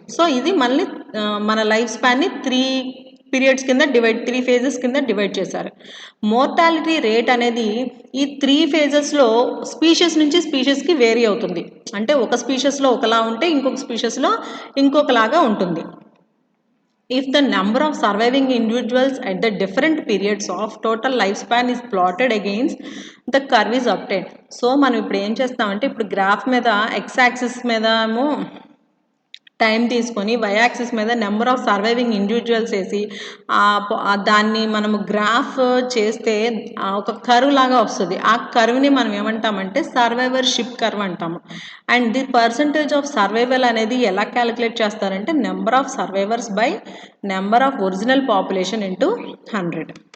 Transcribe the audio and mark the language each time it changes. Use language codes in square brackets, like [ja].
[te] So ఇది మళ్ళీ మన లైఫ్ స్పాన్ని 3 పీరియడ్స్ కింద 3 ఫేజెస్ కింద డివైడ్ చేశారు. మోర్టాలిటీ రేట్ అనేది ఈ 3 ఫేజెస్లో స్పీషీస్ నుంచి స్పీషీస్కి వేరీ అవుతుంది. అంటే ఒక స్పీషీస్లో ఒకలా ఉంటే ఇంకొక స్పీషీస్లో ఇంకొకలాగా ఉంటుంది. [en] If the number of surviving individuals at the different periods of total lifespan is plotted against the curve is obtained. [te] So మనం ఇప్పుడు ఏం చేస్తామంటే, ఇప్పుడు గ్రాఫ్ మీద x యాక్సిస్ మీద ఏమో టైం తీసుకొని వై యాక్సిస్ మీద నెంబర్ ఆఫ్ సర్వైవింగ్ ఇండివిజువల్స్ వేసి దాన్ని మనము గ్రాఫ్ చేస్తే ఒక కర్వ్ లాగా వస్తుంది. ఆ కర్వ్ని మనం ఏమంటామంటే సర్వైవర్షిప్ కర్వ్ అంటాము. And the percentage of survival అనేది ఎలా క్యాలిక్యులేట్ చేస్తారంటే number of survivors by number of original population into 100.